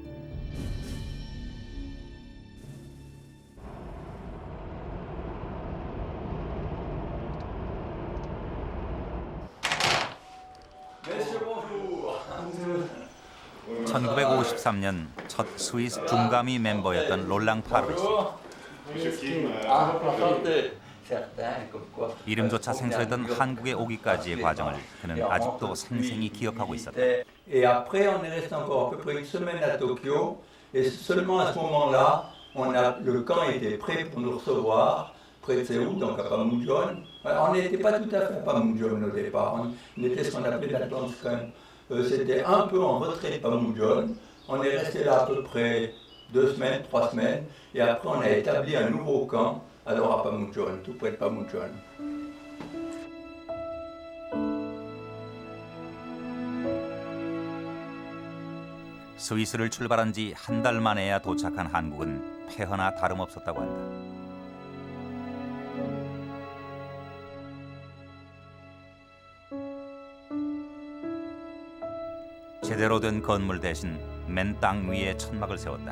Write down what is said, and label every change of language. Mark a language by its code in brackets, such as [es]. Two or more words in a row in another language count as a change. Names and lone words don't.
[ko] (1953년) 첫 스위스 중가미 멤버였던 롤랑 파르베시. 이름조차 생소했던 한국에 오기까지의 과정을 그는 아직도 생생히 기억하고 있었다. [fr] Et après, on est resté encore à peu près une semaine à Tokyo. Et seulement à ce moment-là, le camp était prêt pour nous recevoir, près de Séoul, donc à Panmunjom. On n'était pas tout à fait à Panmunjom au départ. On était ce qu'on appelait l'Atlantique. C'était un peu en retrait de Panmunjom. On est resté là à peu près 2 semaines, 3 semaines. Et après, on a établi un nouveau camp, alors à Panmunjom, tout près de Panmunjom. [ko] 스위스를 출발한 지 한 달 만에야 도착한 한국은 폐허나 다름없었다고 한다. 제대로 된 건물 대신 맨 땅 위에 천막을 세웠다.